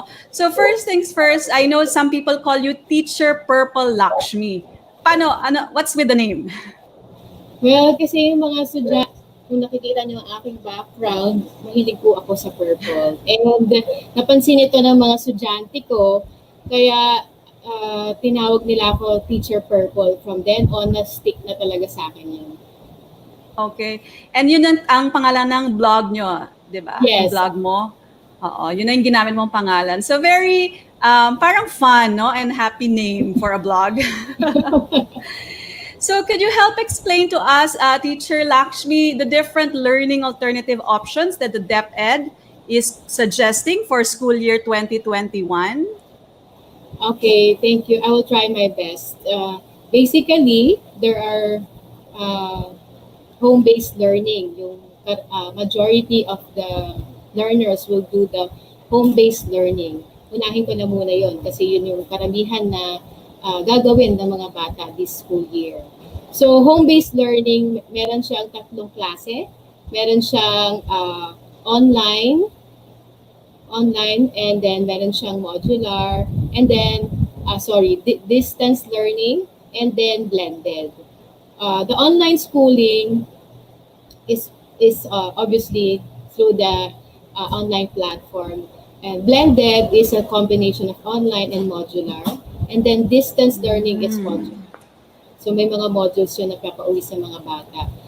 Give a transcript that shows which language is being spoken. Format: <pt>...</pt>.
<en>So first things first, I know some people call you Teacher Purple Laksmi. What's with the name?</en> <tl>Well, kasi yung mga kung nakikita niyo ang aking background, mahilig po ako sa purple. And napansin ito ng mga estudyante ko, kaya tinawag nila ako Teacher Purple. From then on, na-stick na talaga sa akin yun.</tl> <en>Okay.</en> <tl>And yun ang pangalan ng blog nyo, di ba?</tl> <en>Yes.</en> <tl>Yung blog mo. Oo, yun na yung ginamit mong pangalan. So very, parang fun, no?</tl> <en>And happy name for a blog. So could you help explain to us, Teacher Laksmi, the different learning alternative options that the DepEd is suggesting for school year 2021? Okay, thank you. I will try my best. Basically, there are home-based learning. Yung majority of the learners will do the home-based learning.</en> <tl>Unahin ko na muna yon kasi yun yung karamihan na gagawin ng mga bata this school year. So, home-based learning, meron siyang 3 klase. Meron siyang online, and then meron siyang modular, and then, distance learning, and then blended.</tl> <en>The online schooling is obviously through the online platform, and blended is a combination of online and modular, and then distance learning is modular.</en> <tl>So may mga modules yun na papauwi sa mga bata.</tl>